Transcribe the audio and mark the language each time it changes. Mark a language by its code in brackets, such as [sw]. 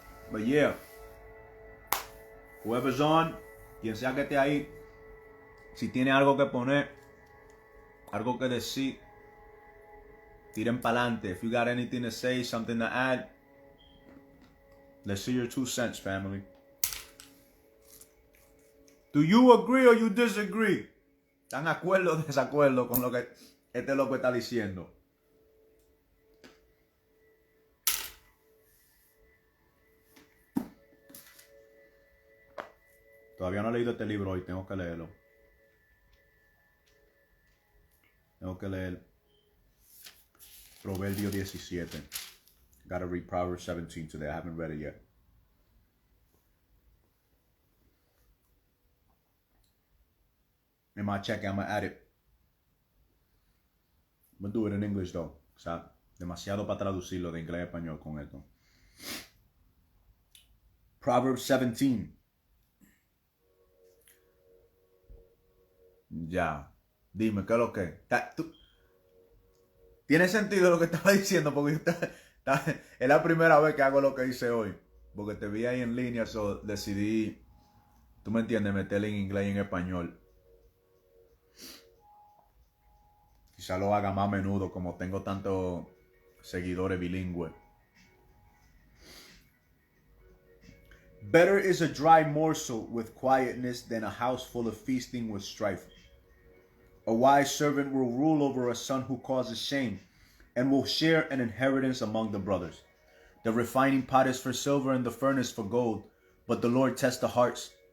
[en] But yeah, whoever's on, [es] quien sea que esté ahí, si tiene algo que poner, algo que decir, tiren pa'lante. [en] If you got anything to say, something to add, let's see your 2 cents, family. Do you agree or you disagree? [es] ¿Están de acuerdo o desacuerdo con lo que este loco está diciendo? Todavía no he leído este libro hoy, tengo que leerlo. Tengo que leer Proverbio 17. [en] Gotta read Proverbs 17 today. I haven't read it yet. In my check, I'm gonna add it. I'm gonna do it in English though. [es] O sea, demasiado para traducirlo de inglés a español con esto. [en] Proverbs 17. [es] Ya. Dime, ¿qué es lo que? ¿Tiene sentido lo que estaba diciendo? Porque es la primera vez que hago lo que hice hoy. Porque te vi ahí en línea, so decidí, tú me entiendes, meterle en inglés y en español. Quizá lo haga más a menudo como tengo tantos seguidores bilingües. [en] Better is a dry morsel with quietness than a house full of feasting with strife. A wise servant will rule over a son who causes shame, and will share an inheritance among the brothers. The refining pot is for silver and the furnace for gold, but the Lord tests the hearts.